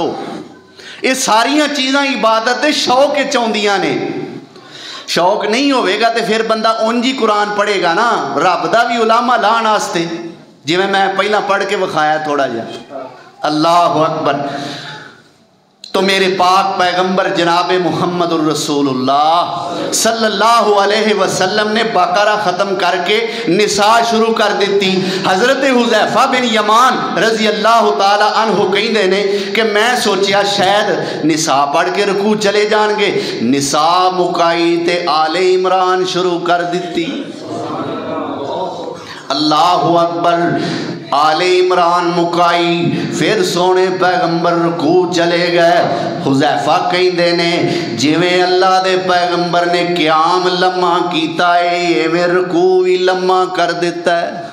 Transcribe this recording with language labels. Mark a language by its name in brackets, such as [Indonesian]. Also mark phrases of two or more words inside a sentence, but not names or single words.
[Punjabi] ایہ ساریاں چیزاں عبادت دے شوق وچ آؤندیاں نے. شوق نہیں ہوگا تو پھر بندہ اونج ہی قرآن پڑھے گا نا، رب دا بھی اُلاما لاہݨ واسطے، جیویں میں پہلا پڑھ کے وکھایا تھوڑا جا. [Arabic] الله أكبر. [Urdu] تو میرے پاک پیغمبر جناب [Arabic] محمد رسول الله صلى الله عليه وسلم [Urdu] نے بقرہ ختم کر کے نساء شروع کر دی. [Punjabi] حضرت حذیفہ بن یمان [Arabic] رضي الله تعالى عنه [Punjabi] کہتے نے کہ میں سوچیا شاید نساء پڑھ کے رکوع چلے جائیں گے, نساء مکائی تے آلِ عمران شروع کر دی. [Arabic] الله أكبر. [Punjabi] آلِ عمران مکائی، پھر سوہنے پیغمبر رکوع چلے گئے. حذیفہ کہتے نے جیویں اللہ دے پیغمبر نے قیام لمّا کیتا ہے، ایویں رکوع بھی لمّا کر دتا ہے.